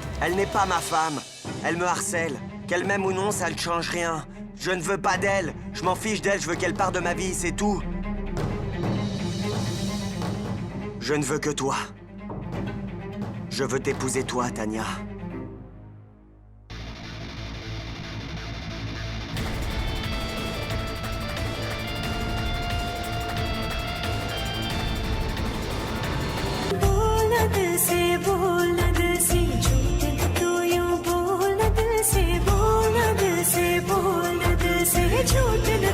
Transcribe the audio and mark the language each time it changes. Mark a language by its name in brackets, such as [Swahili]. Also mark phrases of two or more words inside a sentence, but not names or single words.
[French] Elle n'est pas ma femme. Elle me harcèle. Qu'elle m'aime ou non, ça ne change rien. Je ne veux pas d'elle. Je m'en fiche d'elle, je veux qu'elle parte de ma vie, c'est tout. Je ne veux que toi. Je veux t'épouser toi, Tania. [Hindi] बोलना दिल से झूठ तू यूं बोलना दिल से बोलना दिल से झूठ